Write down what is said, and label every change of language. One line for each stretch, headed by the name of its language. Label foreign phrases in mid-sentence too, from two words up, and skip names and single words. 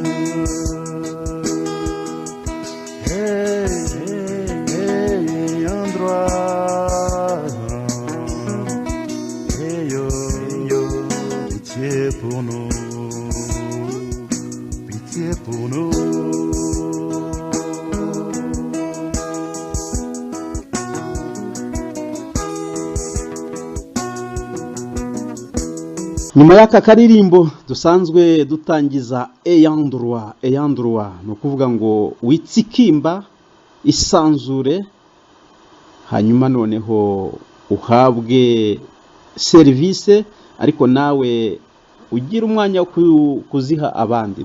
French: Hey, endroit. Hey yo, pitié pour nous. Pitié pour nous.
Kinyarwanda: Nyuma y'aka karirimbo dusanzwe dutangiza eyandrwa no kuvuga ngo witsikimba isanzure, hanyuma noneho uhabwe service, ariko nawe ugira umwanya wo kuziha abandi.